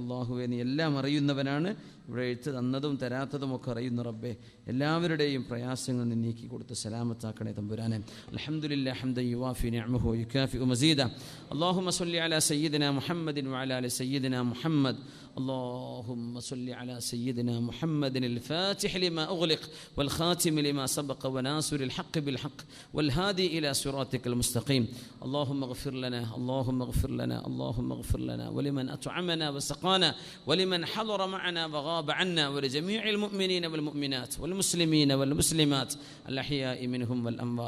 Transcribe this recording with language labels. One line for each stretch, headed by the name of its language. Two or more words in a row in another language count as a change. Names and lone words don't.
Malayalam: അള്ളാഹുവെ നീ എല്ലാം അറിയുന്നവനാണ്, ഇവിടെ എഴുത്ത് തന്നതും തരാത്തതും ഒക്കെ അറിയുന്ന റബ്ബേ. എല്ലാവരുടെയും പ്രയാസങ്ങൾ നീ നീക്കി കൊടുത്ത് സലാമത്താക്കണേ തമ്പുരാനെ.
Arabic: الحمد لله حمدا يوافي نعمه ويكافئ مزيده. اللهم صل على سيدنا محمد وعلى آل سيدنا محمد. اللهم صل على سيدنا محمد الفاتح لما أغلق والخاتم لما سبق وناصر الحق بالحق والهادي إلى صراطك المستقيم. اللهم اغفر لنا، اللهم اغفر لنا، اللهم اغفر لنا ولمن أطعمنا وسقانا ولمن حضر معنا وغاب عنا ولجميع المؤمنين والمؤمنات والمسلمين والمسلمات الأحياء منهم والأموات.